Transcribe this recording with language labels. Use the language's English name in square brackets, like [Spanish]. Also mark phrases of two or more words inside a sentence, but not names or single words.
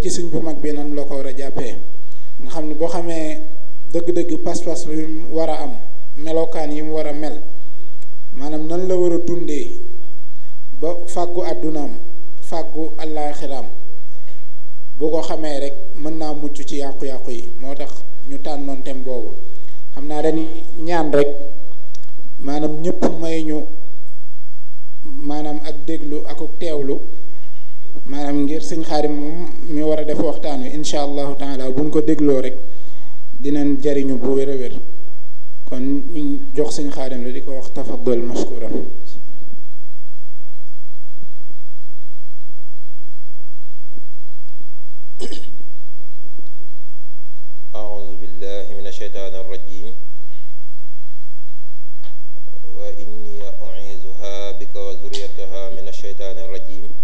[Wolof] ci sëñ bu mag bi nan la ko war a jàppee nga xam ne boo xamee dëgg-dëgg pas-pas bi mu war a am melokaan yi mu war a mel maanaam nan la war a dundee ba fàggu àddunaam fàggu àllaaxiraam boo ko xamee rek mën naa mucc ci yàqu-yàqu yi moo tax ñu tànnoon thème boobu xam naa dañuy ñaan rek maanaam ñëpp may ñu maanaam ak déglu ak teewlu maanaam ngir Sëñ Xaadim moom mi war a def waxtaan wi [Arabic] إن شاء الله تعالى [Wolof] buñ ko dégloo rek dinañ jariñu bu wér a wér kon ñu jox Sëñ Xaadim la di ko wax [Arabic] تفضل مشكورا. أعوذ بالله من الشيطان الرجيم وإني أعيذها بك وذريتها من الشيطان الرجيم